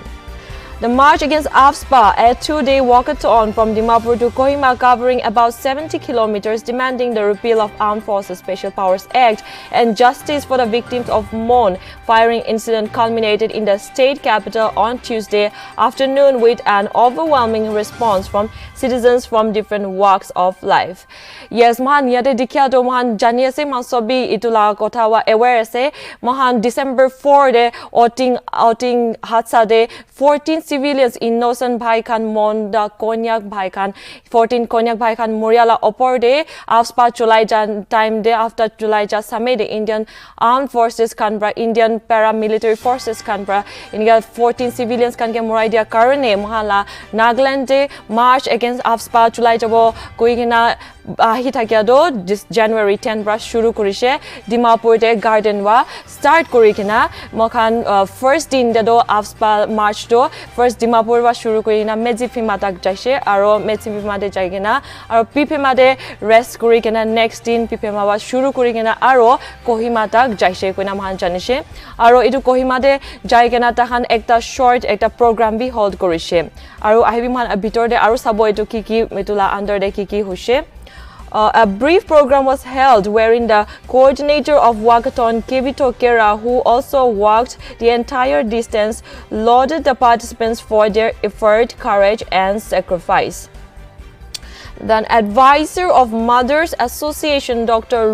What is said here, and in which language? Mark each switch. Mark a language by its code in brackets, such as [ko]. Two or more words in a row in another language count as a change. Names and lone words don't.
[en] The march against AFSPA, a 2-day walkathon from Dimapur to Kohima covering about 70 kilometers, demanding the repeal of Armed Forces Special Powers Act and justice for the victims of Mon firing incident culminated in the state capital on Tuesday afternoon with an overwhelming response from citizens from different walks of life. Yes, [nag] mahan yate dikya to mahan jani ase mahan sobi itula kotha wa aware ase mahan December 4 de outing hatsa de 14 [en] civilians innocent [nag] bhai khan monda konyak bhai khan 14 konyak bhai khan moriala opor de AFSPA chulai jan time de after chulai ja same de Indian Armed Forces khan bra [en] Indian paramilitary forces [nag] khan bra inga 14 civilians khan ke morai dia karone mahala Nagaland de [en] march against AFSPA [nag] chulai jabo koigina ahi thakia do [en] this January [nag] 10 bra shuru korise Dimapur de garden wa start korikina mokhan first din de do AFSPA march do first Dimapur wa shuru korina Mejifima tak jaise aro Mejifima de jaigena aro Pipema de rest korikena next din Pipema wa shuru korikena aro Kohima tak jaise koina mahan janise aro etu Kohima de jaigena tahan ekta short ekta program bi hold korise aro ahibi man bitor de aro sabo etu kiki metula under de kiki hoise. [en] A brief program was held wherein the coordinator of walkathon, Kevito Kera, who also walked the entire distance, lauded the participants for their effort, courage, and sacrifice. The advisor of Mothers Association, Dr.